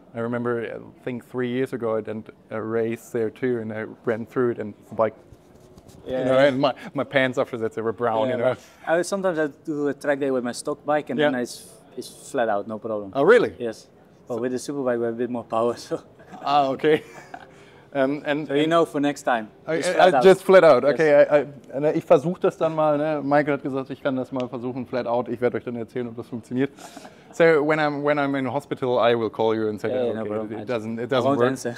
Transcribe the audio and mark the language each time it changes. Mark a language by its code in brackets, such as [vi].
[en] I remember, I think 3 years ago, I did a race there too, and I ran through it, and the bike, and my pants after that, they were brown, you know. Sometimes I do a track day with my stock bike, and then it's flat out, no problem. Oh, really? Yes. But with the Superbike, we have a bit more power, so. Ah, okay. So you know for next time. Just flat out. [de] Okay, ich versuche das dann mal. Ne? Michael hat gesagt, ich kann das mal versuchen, flat out. Ich werde euch dann erzählen, ob das funktioniert. [en] So when I'm in hospital, I will call you and say, it doesn't work.